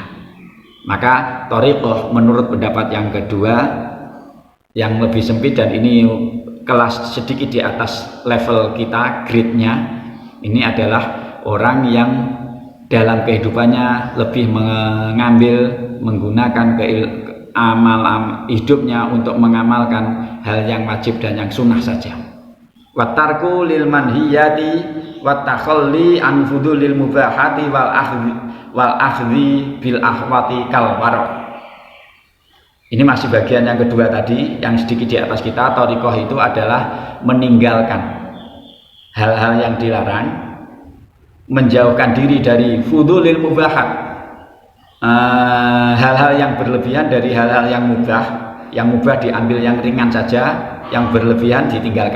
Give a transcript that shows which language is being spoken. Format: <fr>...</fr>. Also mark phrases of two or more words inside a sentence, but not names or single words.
<id>Maka thariqah menurut pendapat yang kedua yang lebih sempit, dan ini kelas sedikit di atas level kita, grade-nya, ini adalah orang yang dalam kehidupannya lebih menggunakan hidupnya untuk mengamalkan hal yang wajib dan yang sunnah saja.</id> <ar>وترك للمنهيات والتخلي عن فضول المباحات والأخذ بالأحوط كالورع.</ar> <id>Ini masih bagian yang kedua tadi, yang sedikit di atas kita. Thariqah itu adalah meninggalkan hal-hal yang dilarang, menjauhkan diri dari</id> <ar>فضول المباحات,</ar> <id>hal-hal yang berlebihan dari hal-hal yang mubah diambil yang ringan saja, yang berlebihan ditinggalkan.</id>